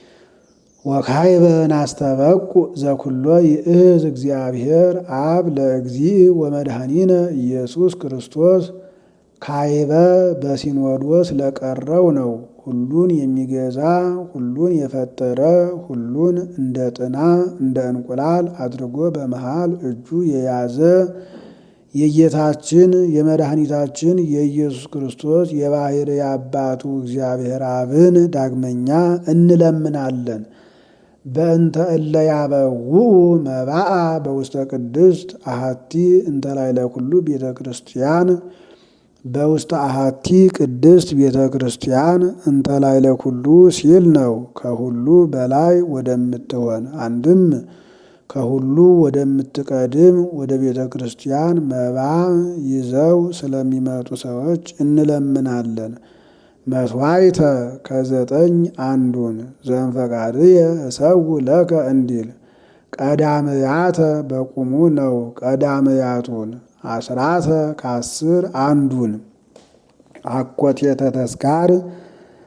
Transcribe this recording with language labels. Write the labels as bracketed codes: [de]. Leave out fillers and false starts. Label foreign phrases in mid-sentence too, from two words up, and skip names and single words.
[gez] ወካዕበ ናስተበቁ ዘኩሎ ይእዝ እግዚአብሔር አብ ለእግዚእ ወመድኃኒነ ኢየሱስ ክርስቶስ [am] ካዕበ በሲኖዶስ ለቀረው ነው። ሁሉን የሚገዛ ሁሉን የፈጠረ ሁሉን እንደ ጥና እንደ እንቁላል አድርጎ በመሃል እጁ የያዘ የጌታችን የመድኃኒታችን የኢየሱስ ክርስቶስ የባሕርይ አባቱ እግዚአብሔር አብን ዳግመኛ እንለምናለን። [gez] በእንተ እለ ያበውኡ መባአ በውስተ ቅድስት አሐቲ እንተ ላዕለ ኩሉ ቤተ ክርስቲያን በውስተ አሐቲ ቅድስት ቤተ ክርስቲያን እንተ ላዕለ ኩሉ [am] ሲል ነው። ከሁሉ በላይ ወደምትሆን አንድም ከሁሉ ወደምትቀድም ወደ ቤተ ክርስቲያን መባ ይዘው ስለሚመጡ ሰዎች እንለምናለን። መስዋዕተ ከዘጠኝ አንዱን [gez] ዘእንፈቃድየ እሰው ለከ [am] እንዲል ቀዳምያተ በቁሙ ነው። ቀዳምያቱን አስራተ ከ10 አንዱን አኮቴተ ተስካር